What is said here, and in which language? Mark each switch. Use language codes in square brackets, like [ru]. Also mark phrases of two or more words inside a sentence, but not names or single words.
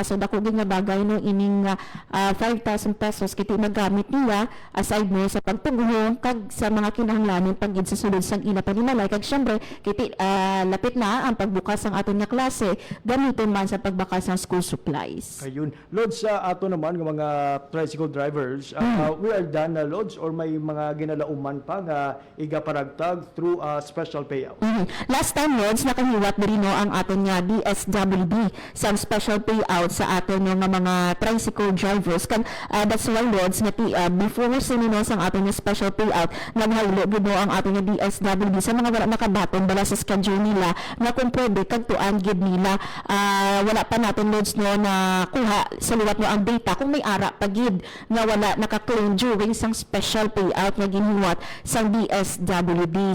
[hil] So dako gyud nga bagay no ining 5,000 pesos kiti magamit niya aside no sa pagtuguhong kag sa mga kinahanglanon pagid sa sulod sang ila panimalay kag syempre kiti lapit na ang pagbukas sang aton nga klase gamiton man sa pagbakas ng [en] school supplies. [hil] Ayun. Lods, sa ato naman ng mga [en] tricycle drivers, we are done [hil] na loads or may mga ginalauman pa nga igaparagtag [en] through a special payout? Last time, [hil] Lods, nakahiwat din no ang aton nga DSWD sa [en] special payout [hil] sa aton nga mga [en] tricycle drivers. [hil] Kan [en] that's why, [hil] Lods, nga before sinino sang aton nga [en] special payout, [hil] naghaylo gid no ang aton nga DSWD sa mga wala makabaton bala sa schedule nila nga kung pwede kagtuan gid nila wala pa natin Lods no na kuha sa liwat no ang data kung may ara pagid nga wala naka-claim during sang [en] special payout [hil] nga ginhiwat sang DSWD.